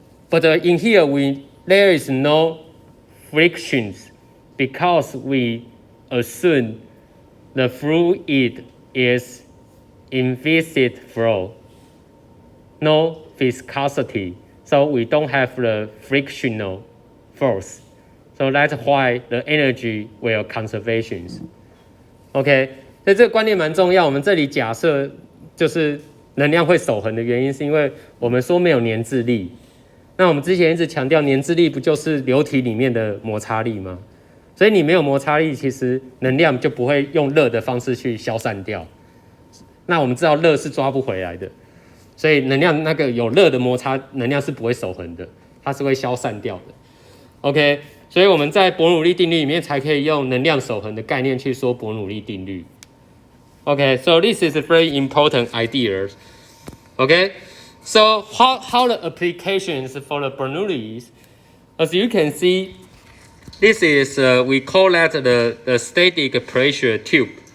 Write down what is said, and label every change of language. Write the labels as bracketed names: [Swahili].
[English] But in here, there is no frictions, because we assume the fluid is in viscid flow, no viscosity, so we don't have the frictional force. So that's why the energy will conservation. [Chinese] OK， 所以这个观念蛮重要。我们这里假设就是能量会守恒的原因，是因为我们说没有粘滞力。那我们之前一直强调粘滞力不就是流体里面的摩擦力吗？所以你没有摩擦力，其实能量就不会用热的方式去消散掉。那我们知道热是抓不回来的，所以能量那个有热的摩擦，能量是不会守恒的，它是会消散掉的。 OK， 所以我们在伯努利定律里面才可以用能量守恒的概念去说伯努利定律。 [English] Okay, so this is a very important idea. Okay, so how the applications for the Bernoulli, as you can see, this is we call that the static pressure tube.